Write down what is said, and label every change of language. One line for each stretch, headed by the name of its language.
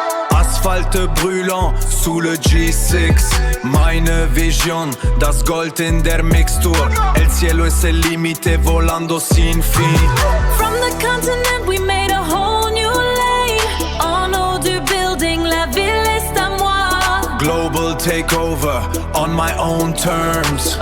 French: Asphalte brûlant sous le G6.
German: Meine Vision, das Gold in der Mixtur.
Spanish: El cielo es el límite volando sin fin.
English: From the continent we made a whole new lane.
French: En haut du building, la ville est à moi.
English: Global takeover on my own terms.